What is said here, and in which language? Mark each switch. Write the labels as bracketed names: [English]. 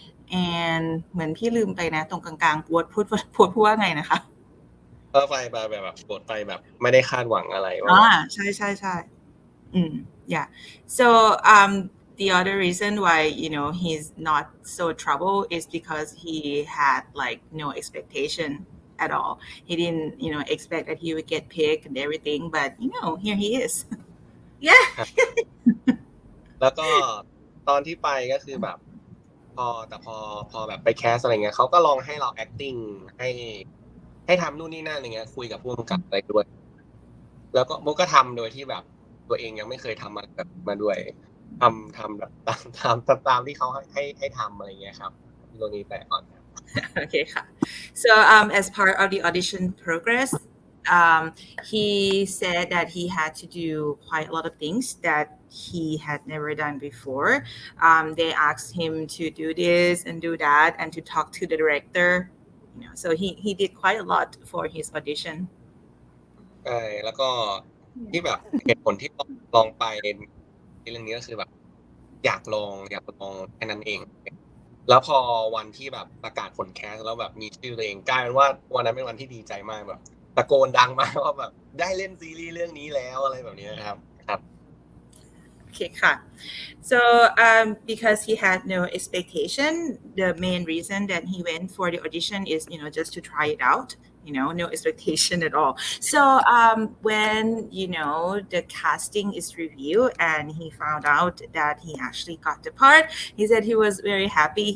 [Thai] And เหมือนพี่ลืมไปนะตรงกลางๆพูดว่าไงนะคะ ก็ไปแบบกดไปแบบไม่ได้คาดหวังอะไร ใช่yeah. [English] So the other reason why he's not so trouble is because he had like no expectation at all. He didn't expect that he would get picked and everything, but here he is. Yeah. [Thai] แล้วก็ตอนที่ไปก็คือแบบพอแบบไปแคสอะไรเงี้ยเขาก็ลองให้เรา acting ให้ทำนู่นนี่นั่นอะไรเงี้ยคุยกับผู้กำกับอะไรด้วยแล้วก็มุกก็ทำโดยที่แบบตัวเองยังไม่เคยทำมาด้วยทำแบบตามที่เขาให้ทำอะไรเงี้ยครับตรงนี้แปลก่อน [English] Okay ค่ะ So as part of the audition progress, he said that he had to do quite a lot of things that he had never done before. They asked him to do this and do that and to talk to the director. So he did quite a lot for his audition. [Thai] ใช่แล้วก็ที่แบบเหตุผลที่ลองไปในเรื่องนี้ก็คือแบบอยากลองแค่นั้นเองแล้วพอวันที่แบบประกาศผลแคสแล้วแบบมีชื่อตัวเองกลายเป็นว่าวันนั้นเป็นวันที่ดีใจมากแบบตะโกนดังมากว่าแบบได้เล่นซีรีส์เรื่องนี้แล้วอะไรแบบนี้นะครับ ครับ Okay, ค่ะ. [English] So because he had no expectation, the main reason that he went for the audition is, just to try it out, no expectation at all. So when, the casting is reviewed and he found out that he actually got the part, he said he was very happy.